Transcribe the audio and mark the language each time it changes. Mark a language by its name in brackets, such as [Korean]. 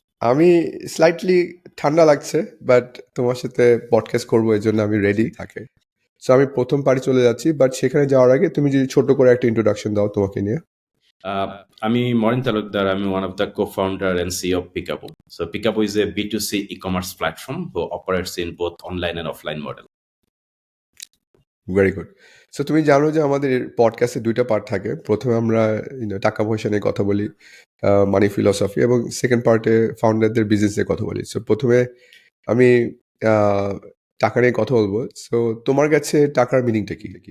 [Bangla] আমি স্লাইটলি ঠান্ডা লাগছে, বাট তোমার সাথে পডকাস্ট করবো এই জন্য আমি রেডি থাকে। সো আমি প্রথম পার্টি চলে যাচ্ছি, বাট সেখানে যাওয়ার আগে তুমি যদি ছোট করে একটা ইন্ট্রোডাকশন দাও তোমাকে নিয়ে। আমি মরিন তালুকদার, আমি [English] One of the co-founder and CEO of Pickaboo. So Pickaboo is a B2C e-commerce platform who operates in both online and offline model. Very good. [Bangla] So তুমি জানো যে আমাদের পডকাস্টে দুইটা পার্ট থাকে। প্রথমে আমরা টাকা পয়সা নিয়ে কথা বলি, মানি ফিলসফি, এবং সেকেন্ড পার্টে ফাউন্ডারদের বিজনেস নিয়ে কথা বলি। সো প্রথমে আমি টাকা নিয়ে কথা বলবো। সো তোমার কাছে টাকার মিনিংটা কি?